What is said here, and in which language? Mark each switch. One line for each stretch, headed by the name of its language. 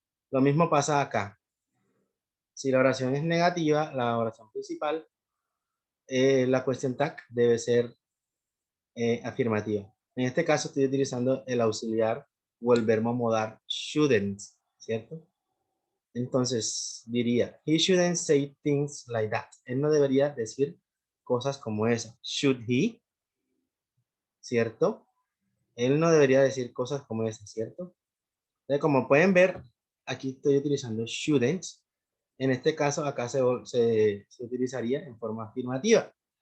Spanish: Lo mismo pasa acá. Si la oración es negativa, la oración principal, la cuestión tag debe ser afirmativa. En este caso estoy utilizando el auxiliar o el verbo modal shouldn't, ¿cierto? Entonces diría,
English: he shouldn't say things like that.
Spanish: Él no debería decir cosas como esa.
English: Should he?
Spanish: ¿Cierto? Él no debería decir cosas como esa, ¿cierto? Entonces, como pueden ver, aquí estoy utilizando shouldn't. En este caso, acá se utilizaría en forma afirmativa.